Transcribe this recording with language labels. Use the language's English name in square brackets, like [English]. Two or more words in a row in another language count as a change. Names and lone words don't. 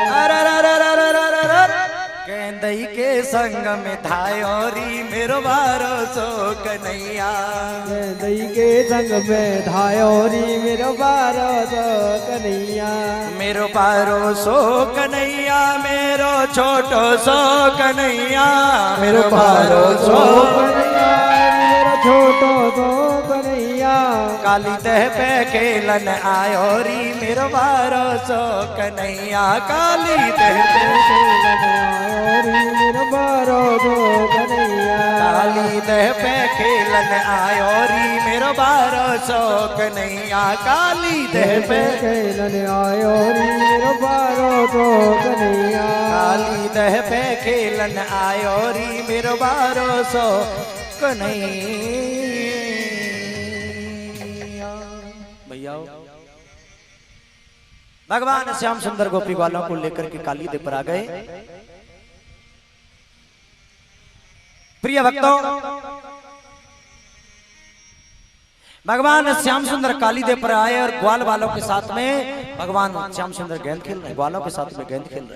[Braj] अररररररररर, गेंदई के संग में धायो री मेरो बारो सो कन्हैया, गेंदई के संग में धायो री मेरो बारो सो कन्हैया, मेरो बारो सो कन्हैया, मेरो छोटो सो कन्हैया, मेरो बारो सो कन्हैया, मेरो छोटो सो कन्हैया। काली दह पे खेलन आयो री मेरो बारो सो कन्हैया, काली दह पे खेलन आयो री मेरो बारो सो कन्हैया, काली दह पे खेलन आयो री मेरो बारो सो कन्हैया, काली दह पे खेलन आयो री मेरो बारो सो कन्हैया, काली दह पे खेलन आयो री मेरो बारो सो कन्हैया। [Hindi] भैया भगवान श्याम सुंदर गोपी वालों को लेकर के काली दे पर आ गए। प्रिय भक्तों, भगवान श्याम सुंदर काली दे पर आए और ग्वाल वालों के साथ में भगवान श्याम सुंदर गेंद खेल रहे, ग्वालों के साथ में गेंद खेल रहे।